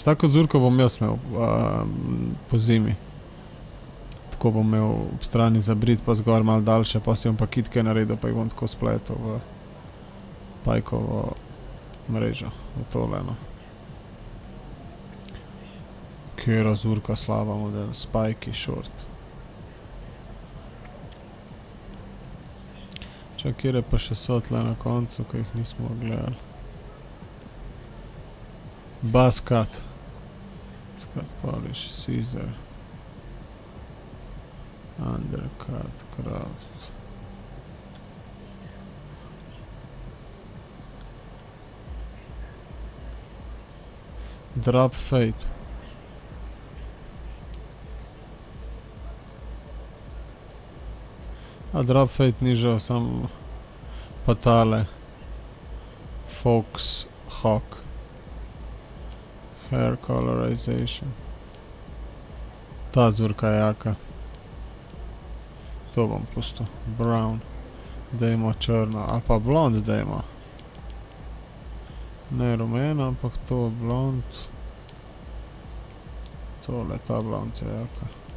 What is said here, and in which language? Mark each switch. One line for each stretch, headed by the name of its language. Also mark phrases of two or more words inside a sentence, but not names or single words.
Slovenian: Tako zurko bom jaz imel po zimi. Tako bom imel ob strani zabrit, pa zgor malo daljše, pa si bom pa kitke naredil, pa jih bom tako spletel v pajkovo mrežo, v tole, no. Kjera zurka slaba, model,
English: spiky short.
Slovenian: Čak, kjere pa še so tle na koncu, ko jih nismo gledali.
English: Buzz cut. Cut polish, scissor. Undercut, craft. Drop fate.
Slovenian: A
English: drop fate
Slovenian: ni žal, sam pa tale.
English: Fox Hawk. Hair colorization.
Slovenian: Ta zurka je jaka. To bom pustil. Brown. Dajmo črno. Ali pa blond dajmo. Ne rumena, ampak to blond. Tole, ta blond je jaka.